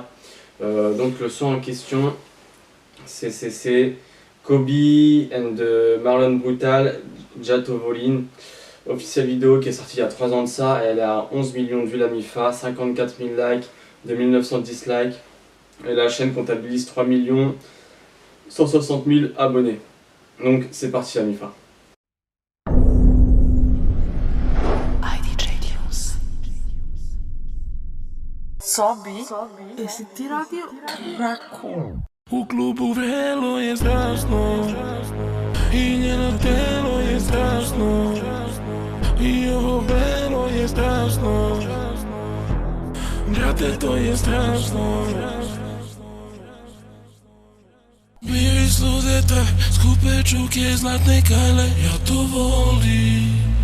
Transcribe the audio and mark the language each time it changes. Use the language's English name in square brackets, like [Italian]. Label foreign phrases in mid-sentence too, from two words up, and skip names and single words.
[French] Donc le son en question c'est Kobe and Marlon Brutal, Jato Volin, officielle vidéo qui est sortie il y a 3 ans de ça, elle est à 11 millions de vues la MIFA, 54 000 likes, 2900 dislikes, et la chaîne comptabilise 3 160 000 abonnés. Donc c'est parti la MIFA. [Serbian] Sobi, esse ti radio Raccoon. U klubu vrelo je strašno I njeno telo je strašno I ovo vrelo je strašno Brate, to je strašno Miris ludeta, skupe čuke, zlatne kajle Ja to volim